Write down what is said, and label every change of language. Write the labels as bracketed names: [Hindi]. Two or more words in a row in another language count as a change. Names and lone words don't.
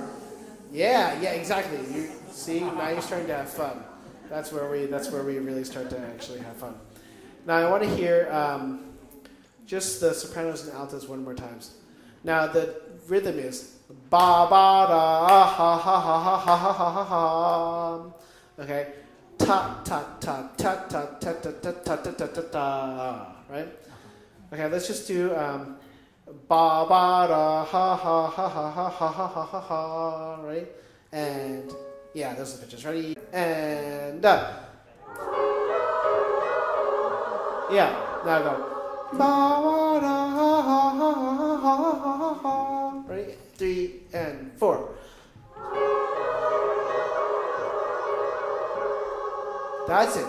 [English] Yeah, exactly. You see, now you're starting to have fun. That's where we really start to actually have fun. Now I want to hear just the sopranos and altos one more times. Now the rhythm is ba ba da ha ha ha ha ha ha ha ha. Okay, ta ta ta ta ta ta ta ta ta ta ta ta ta. Right? Okay, let's just do ba ba da ha ha ha ha ha ha ha ha ha ha. Right? And yeah, those are the pitches. Ready? And Yeah, now go. Ready? 3 and 4. That's it.